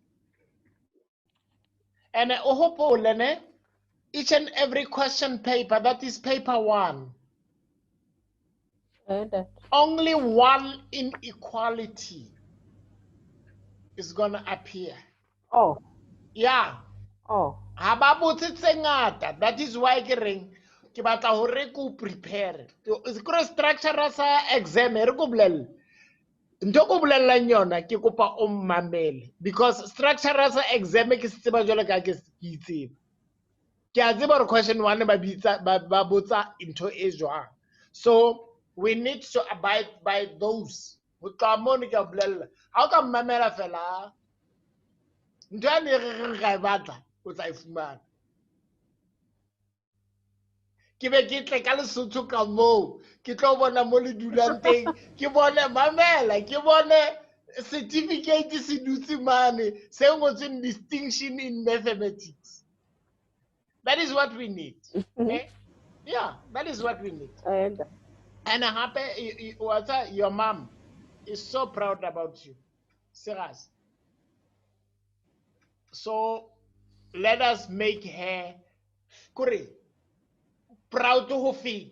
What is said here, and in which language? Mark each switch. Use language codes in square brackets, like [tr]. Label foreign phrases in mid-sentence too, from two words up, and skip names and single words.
[en] And each and every question paper, that is paper 1. Only one inequality is gonna appear. Oh. Yeah. Oh. That is why [st] ke batla hore ko prepare. Ke structure sa exam re go bolella. Ntho go bolellang yona ke kopa o mmamele, [en] because structure [st] sa exam ke se tseba jwale ka ke itseba. Ke a tseba hore question 1 ba botsa ntho e jwang. [en] So we need to abide by those. [st] Ho tloha mono ke a bolella. Ha o ka mmamela fela, ntho ya ne re ga e batla o tla e fumana. Ke be ke tle ka Lesotho ka moo, ke tlo bona mo le dulang teng, ke bone mamela, ke bone certificate se dutse mane se ngotsweng [en] distinction in mathematics. That is what we need. Okay? Yeah, that is what we need. And I'm happy your mom is so proud about you. Serious. So let us make her proud to her feet.